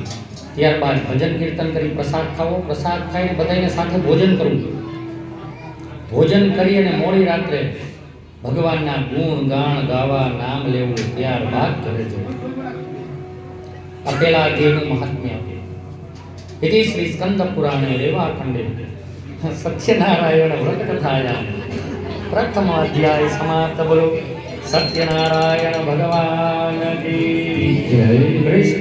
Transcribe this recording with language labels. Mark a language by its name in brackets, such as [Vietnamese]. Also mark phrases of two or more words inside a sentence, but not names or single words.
[Gujarati] ત્યારબાદ ભજન કીર્તન કરી પ્રસાદ ખાવો, પ્રસાદ ખાઈને બધાને સાથે ભોજન કરવું. ભોજન કરી અને મોડી રાત્રે ભગવાનના ગુણ ગાણ ગાવા, નામ લેવું. ત્યારબાદ ઘરે જવું. આ પેલા અધ્યાયનું મહાત્મ્ય. [Sanskrit] इति श्री स्कंद पुराणे रेवाखंडे सत्यनारायण व्रत कथायां प्रथम अध्याय समाप्त। [Hindi] बोलो सत्यनारायण भगवान की जय। कृष्ण।